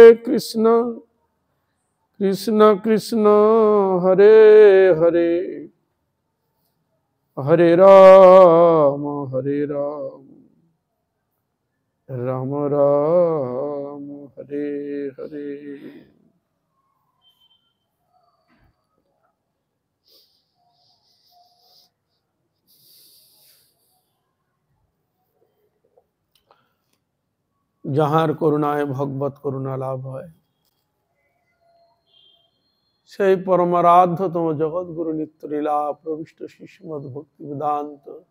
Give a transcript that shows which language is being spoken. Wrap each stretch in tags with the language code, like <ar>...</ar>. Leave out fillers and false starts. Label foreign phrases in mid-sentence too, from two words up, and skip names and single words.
<sa>कृष्ण कृष्ण कृष्ण हरे हरे हरे राम राम राम हरे हरे।</sa> <bn>যাহার করুণায় ভগবত করুণা লাভ হয়, সেই পরমারাধ্যতম জগৎগুরু নিত্যলীলা প্রবিষ্ট শ্রীমদ্ ভক্তি বেদান্ত</bn>